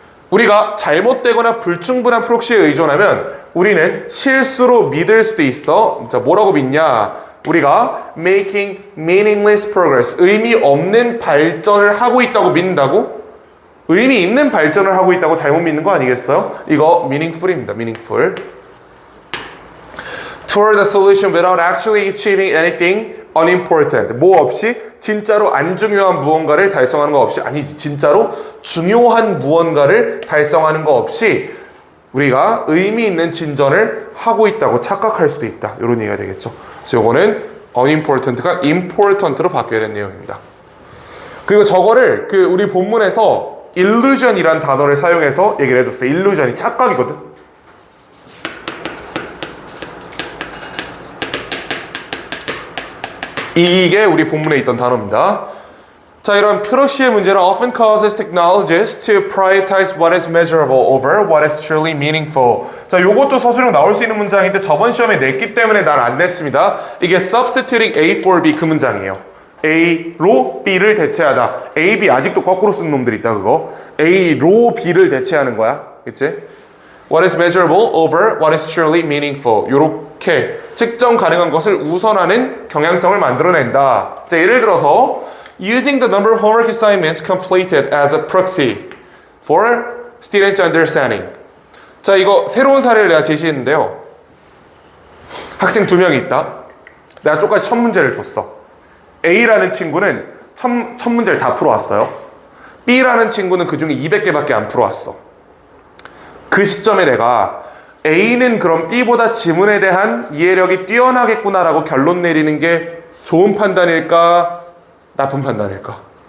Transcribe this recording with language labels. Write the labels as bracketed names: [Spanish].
[Korean] 우리가 잘못되거나 불충분한 프록시에 의존하면 우리는 실수로 믿을 수도 있어. 자, 뭐라고 믿냐? 우리가 [English] making meaningless progress, [Korean] 의미 없는 발전을 하고 있다고 믿는다고? 의미 있는 발전을 하고 있다고 잘못 믿는 거 아니겠어요? 이거 meaningful입니다. [English] meaningful. Toward the solution without actually achieving anything unimportant. [Korean] 뭐 없이 진짜로 안 중요한 무언가를 달성하는 거 없이, 아니지, 진짜로 중요한 무언가를 달성하는 거 없이 우리가 의미 있는 진전을 하고 있다고 착각할 수도 있다. 이런 얘기가 되겠죠. 그래서 요거는 unimportant가 important로 바뀌어야 되는 내용입니다. 그리고 저거를 그 우리 본문에서 illusion이라는 단어를 사용해서 얘기를 해줬어요. illusion이 착각이거든. 이게 우리 본문에 있던 단어입니다. 자, 이런 프록시의 문제는 [English] often causes technologists to prioritize what is measurable over what is truly meaningful. [Korean] 자, 요것도 서술형 나올 수 있는 문장인데 저번 시험에 냈기 때문에 난 안 냈습니다. 이게 [English] substituting A for B [Korean] 그 문장이에요. A로 B를 대체하다. A, B 아직도 거꾸로 쓰는 놈들 있다 그거. A로 B를 대체하는 거야. 그치? [English] What is measurable over what is truly meaningful. [Korean] 요렇게 측정 가능한 것을 우선하는 경향성을 만들어낸다. 자, 예를 들어서 [English] using the number of homework assignments completed as a proxy for students' understanding. [Korean] 자, 이거 새로운 사례를 내가 제시했는데요. 학생 2명이 있다. 내가 쪽까지 1000문제를 줬어. A라는 친구는 1000문제를 다 풀어왔어요. B라는 친구는 그 중에 200개밖에 안 풀어왔어. 그 시점에 내가 A는 그럼 B보다 지문에 대한 이해력이 뛰어나겠구나라고 결론 내리는 게 좋은 판단일까? 나쁜 판단일까?